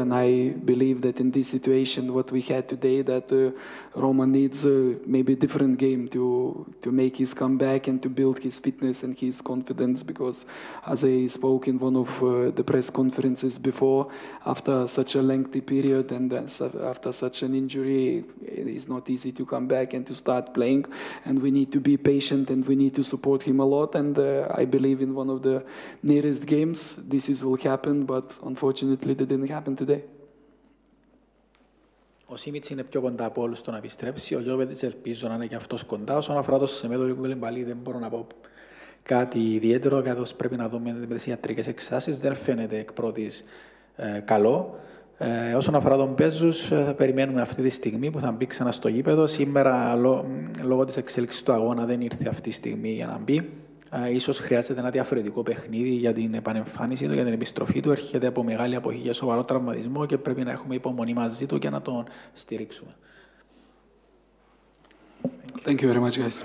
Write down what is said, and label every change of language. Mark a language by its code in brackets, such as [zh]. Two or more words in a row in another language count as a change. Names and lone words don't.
[en] And I believe that in this situation, what we had today, that Roma needs maybe a different game to make his comeback and to build his fitness and his confidence, because as I spoke in one of the press conferences before, after such a lengthy period and after such an injury, it is not easy to come back and to start playing, and we need to be patient and we need to support him a lot. And I believe in one of the nearest games this will happen, but unfortunately it didn't happen today. [el] Ο Σίμιτς είναι πιο κοντά από όλους στο να επιστρέψει. Ο Γιώβετιτς ελπίζω να είναι και αυτός κοντά. Όσον αφορά το Σεμέδο και Κουλεμπαλί, δεν μπορώ να πω κάτι ιδιαίτερο, καθώς πρέπει να δούμε με τις ιατρικές εξετάσεις. Δεν φαίνεται εκ πρώτης καλό. Όσον αφορά τον Μπέζους, θα περιμένουμε αυτή τη στιγμή που θα μπει ξανά στο γήπεδο. Σήμερα, λόγω της εξέλιξης του αγώνα, δεν ήρθε αυτή τη στιγμή για να μπει. Ίσως χρειάζεται ένα διαφορετικό παιχνίδι για την επανεμφάνιση του, για την επιστροφή του. Έρχεται από μεγάλη αποχή για σοβαρό τραυματισμό και πρέπει να έχουμε υπομονή μαζί του και να τον στηρίξουμε. [en] Thank you very much, guys.